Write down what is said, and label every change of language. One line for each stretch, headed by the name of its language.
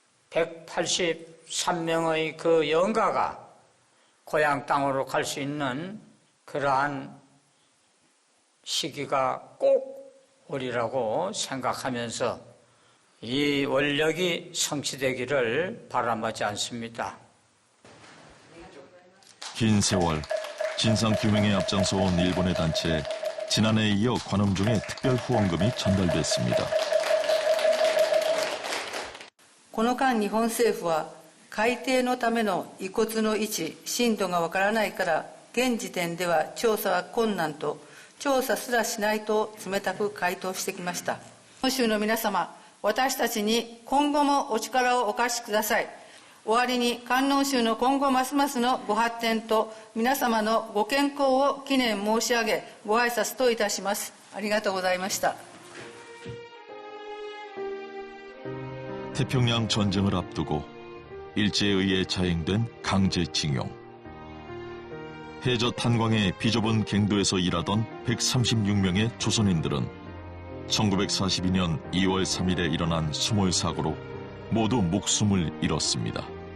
Korean: 183명의 그 영가가 고향 땅으로 갈 수 있는 그러한 시기가 꼭 오리라고 생각하면서 이 원력이 성취되기를 바람하지 않습니다. 긴 세월 진상규명에 앞장서온 일본의 단체에 지난해에 이어 관음종의 특별 후원금이 전달됐습니다.
Japanese: この間日本政府は海底のための遺骨の位置、深度がわからないから、現時点では調査は困難と、調査すらしないと冷たく回答してきました。本州の皆様、私たちに今後もお力をお貸しください。終わりに観音宗の今後ますますのご発展と皆様のご健康を祈念申し上げ、ご挨拶といたします。ありがとうございました。
Korean: 태평양 전쟁을 앞두고 일제에 의해 자행된 강제징용. 해저 탄광의 비좁은 갱도에서 일하던 136명의 조선인들은 1942년 2월 3일에 일어난 수몰사고로 모두 목숨을 잃었습니다.